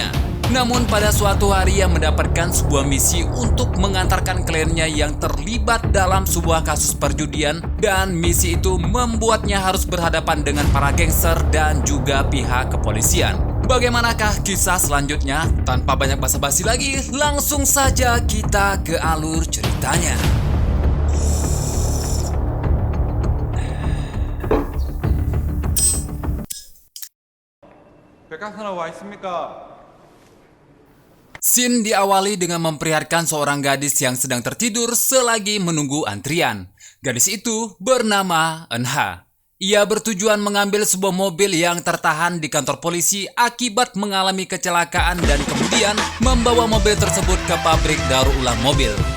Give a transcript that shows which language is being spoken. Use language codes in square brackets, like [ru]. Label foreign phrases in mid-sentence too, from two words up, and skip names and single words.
[id] Namun pada suatu hari ia mendapatkan sebuah misi untuk mengantarkan kliennya yang terlibat dalam sebuah kasus perjudian, dan misi itu membuatnya harus berhadapan dengan para gangster dan juga pihak kepolisian. Bagaimanakah kisah selanjutnya? Tanpa banyak basa-basi lagi, langsung saja kita ke alur ceritanya. [ko] 백강사나 와 있습니까? [id] Scene diawali dengan memperlihatkan seorang gadis yang sedang tertidur selagi menunggu antrian. Gadis itu bernama Eun-ha. Ia bertujuan mengambil sebuah mobil yang tertahan di kantor polisi akibat mengalami kecelakaan dan kemudian membawa mobil tersebut ke pabrik daur ulang mobil.